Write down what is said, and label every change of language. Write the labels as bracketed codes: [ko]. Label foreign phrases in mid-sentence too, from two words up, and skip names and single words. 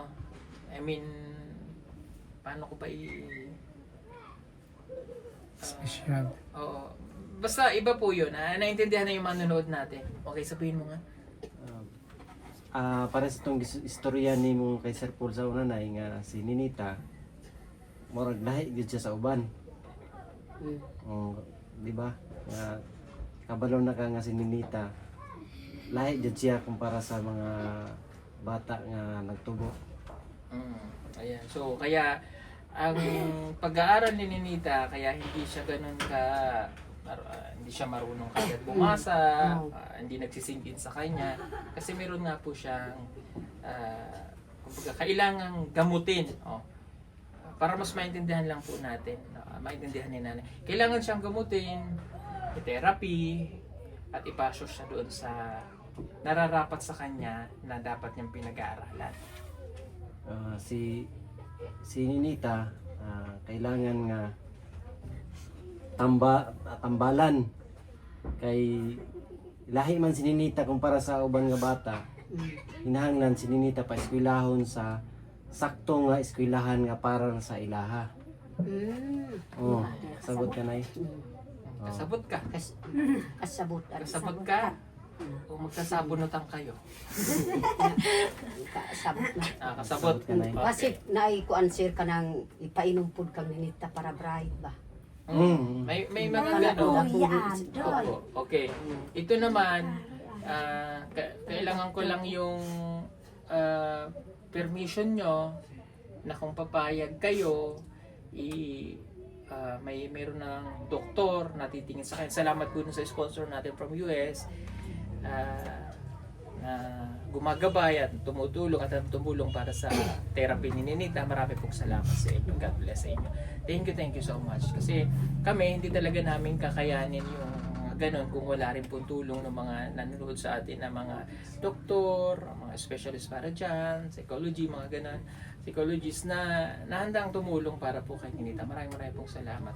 [en] I mean, [tl] paano ko pa Special. oo. Basta iba po yun. Naintindihan na yung manonood natin. Okay, sabihin mo nga. [ceb] Para sa itong istorya ni mo kay Sir Paul sa unanay nga si Ninita, murag lahi gid siya sa uban. [tl] Di ba? [ceb] Nga kabalo na ka nga si Ninita. Lahi gid siya kumpara sa mga bata nga nagtubo. [tl] Ayan. So, kaya ang pag-aaral ni Ninita, kaya hindi siya ganun hindi siya marunong kagad bumasa, hindi nagsisingin sa kanya. Kasi meron nga po siyang, kumbaga, kailangang gamutin. Para mas maintindihan lang po natin, maintindihan ni nanay. Kailangan siyang gamutin, therapy, at ipasok siya doon sa nararapat sa kanya na dapat niyang pinag-aaralan. [ceb] Si Ninita, kailangan nga tambalan kay lahi man si Ninita kumpara sa uban nga bata. Hinahanglan si Ninita pa eskwelahon sa sakto nga eskwelahan nga para sa ilaha. Sabot ka nay. Kasabot ka. Kasabot. Kasabot ka. [tl] O magkasabunutan kayo. [ceb] Kasabot na. Kasabot. Kanay. Kasi naikuan sir ka nang ipainom pud kang Ninita para bright ba? [tl] May mga gano'n. Yan, Opo. Okay. Ito naman, kailangan ko lang yung permission nyo na kung papayag kayo, meron ng doktor na titingin sa akin. Salamat po sa sponsor natin from US na gumagabay at tumutulong para sa therapy ni Ninita. Marami pong salamat sa inyo. [en] God bless [tl] sa inyo. [en] Thank you so much. [tl] Kasi kami, hindi talaga namin kakayanin yung ganun kung wala rin pong tulong ng mga nanonood sa atin na mga doktor, mga specialist para dyan, psychology, mga ganun, psychologists na handang tumulong para po kay Ninita. Maraming pong salamat.